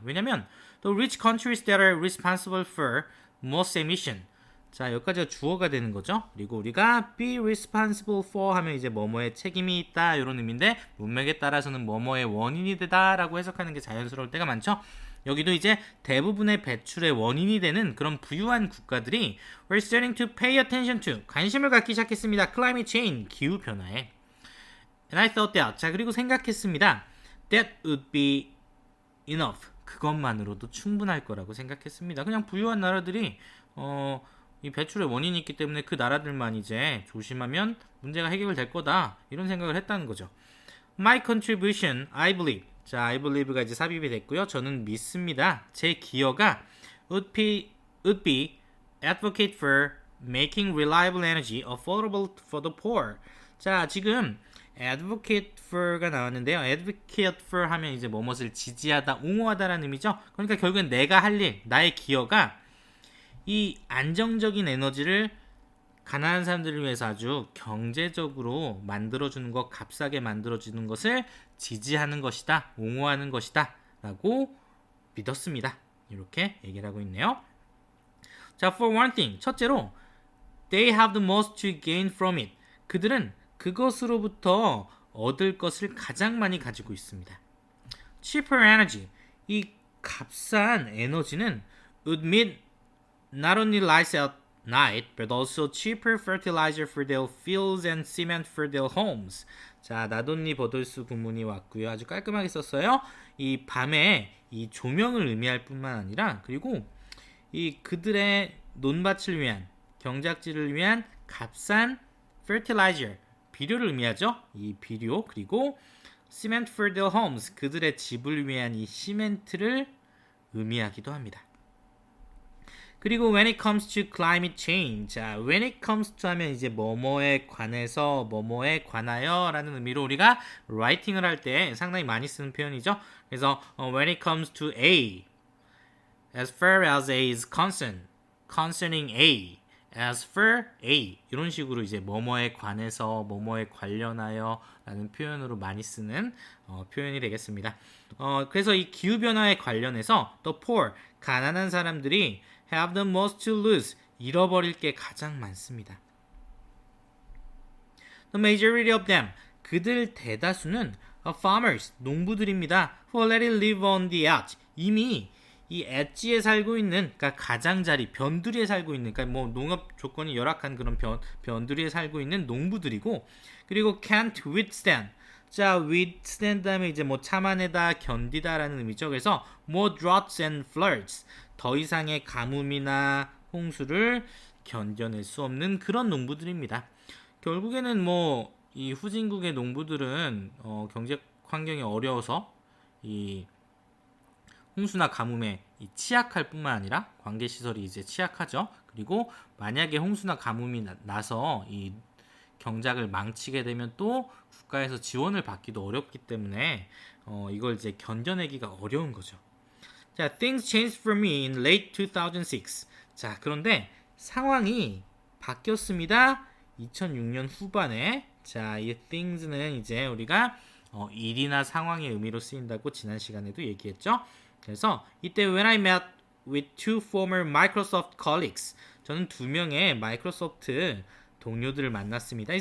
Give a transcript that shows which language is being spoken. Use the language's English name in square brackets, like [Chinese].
[English] 왜냐면 the rich countries that are responsible for most emission. [Korean] 자, 여기까지가 주어가 되는 거죠. 그리고 우리가 [English] be responsible for [Korean] 하면 이제 뭐뭐에 책임이 있다 이런 의미인데 문맥에 따라서는 뭐뭐의 원인이 되다라고 해석하는 게 자연스러울 때가 많죠. 여기도 이제 대부분의 배출의 원인이 되는 그런 부유한 국가들이 [English] we're starting to pay attention to, [Korean] 관심을 갖기 시작했습니다. [English] climate change, [Korean] 기후 변화에. [English] And I thought that, [Korean] 자, 그리고 생각했습니다. [English] that would be enough. [Korean] 그것만으로도 충분할 거라고 생각했습니다. 그냥 부유한 나라들이 이 배출의 원인이 있기 때문에 그 나라들만 이제 조심하면 문제가 해결될 거다 이런 생각을 했다는 거죠. [English] My contribution, I believe. [Korean] 자, [English] I believe [Korean] 가 이제 삽입이 됐고요. 저는 믿습니다. 제 기여가 [English] would be advocate for making reliable energy affordable for the poor. [Korean] 자, 지금 [English] advocate for [Korean] 가 나왔는데요. [English] advocate for [Korean] 하면 이제 뭐뭇을 지지하다, 옹호하다라는 의미죠. 그러니까 결국엔 내가 할 일, 나의 기여가 이 안정적인 에너지를 가난한 사람들을 위해서 아주 경제적으로 만들어주는 것, 값싸게 만들어주는 것을 지지하는 것이다, 옹호하는 것이다 라고 믿었습니다. 이렇게 얘기를 하고 있네요. [English] 자, for one thing, [Korean] 첫째로 [English] they have the most to gain from it. [Korean] 그들은 그것으로부터 얻을 것을 가장 많이 가지고 있습니다. [English] cheaper energy, [Korean] 이 값싼 에너지는 [English] would meet not only lights at night, but also cheaper fertilizer for their fields and cement for their homes. [Korean] 자, 나돈니 버돌수 구문이 왔고요. 아주 깔끔하게 썼어요. 이 밤에 이 조명을 의미할 뿐만 아니라 그리고 이 그들의 논밭을 위한 경작지를 위한 값싼 fertilizer 비료를 의미하죠. 이 비료 그리고 [English] cement for their homes [Korean] 그들의 집을 위한 이 시멘트를 의미하기도 합니다. 그리고 [English] when it comes to climate change, [Korean] 자, [English] when it comes to [Korean] 하면 이제 뭐뭐에 관해서, 뭐뭐에 관하여 라는 의미로 우리가 writing을 할 때 상당히 많이 쓰는 표현이죠. 그래서 [English] when it comes to A, as far as A is concerned, concerning A, as for A [Korean] 이런 식으로 이제 뭐뭐에 관해서, 뭐뭐에 관련하여 라는 표현으로 많이 쓰는 표현이 되겠습니다. 그래서 이 기후변화에 관련해서 [English] the poor, [Korean] 가난한 사람들이 [English] have the most to lose, [Korean] 잃어버릴 게 가장 많습니다. [English] The majority of them, [Korean] 그들 대다수는 [English] farmers, [Korean] 농부들입니다. [English] who already live on the edge, [Korean] 이미 이 엣지에 살고 있는, 그러니까 가장자리, 변두리에 살고 있는, 그러니까 뭐 농업 조건이 열악한 그런 변두리에 살고 있는 농부들이고, 그리고 [English] can't withstand. [Korean] 자, withstand 다음에 이제 뭐 참아내다, 견디다라는 의미죠. 그래서 [English] more droughts and floods, [Korean] 더 이상의 가뭄이나 홍수를 견뎌낼 수 없는 그런 농부들입니다. 결국에는 뭐 이 후진국의 농부들은 경제 환경이 어려워서 이 홍수나 가뭄에 취약할 뿐만 아니라 관계 시설이 이제 취약하죠. 그리고 만약에 홍수나 가뭄이 나서 이 경작을 망치게 되면 또 국가에서 지원을 받기도 어렵기 때문에 이걸 이제 견뎌내기가 어려운 거죠. [English] 자, things changed for me in late 2006. [Korean] 자, 그런데 상황이 바뀌었습니다. 2006년 후반에. 자, 이 things는 이제 우리가 일이나 상황의 의미로 쓰인다고 지난 시간에도 얘기했죠. 그래서 이때 [English] when I met with two former Microsoft colleagues, [Korean] 저는 두 명의 마이크로소프트 동료들을 만났습니다.